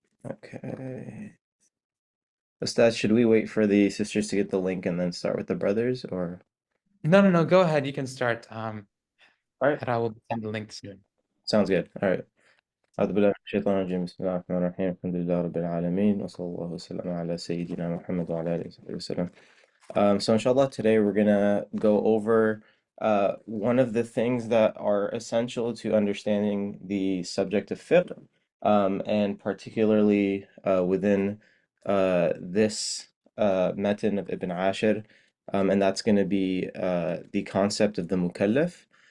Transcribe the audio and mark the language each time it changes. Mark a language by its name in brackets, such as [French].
[English] Okay. Ustadh, should we wait for the sisters to get the link and then start with the brothers, or? No. Go ahead. You can start. All right. And I will send the link soon. Sounds good. All right. [Arabic] أعوذ بالله من الشيطان الرجيم بسم الله الرحمن الرحيم الحمد لله رب العالمين وصلى الله وسلم على سيدنا محمد وعلى آله وصحبه وسلم. [English] So inshallah, today we're gonna go over one of the things that are essential to understanding the subject of fiqh, and particularly within this Matn of Ibn Ashir, and that's going to be the concept of the mukallaf.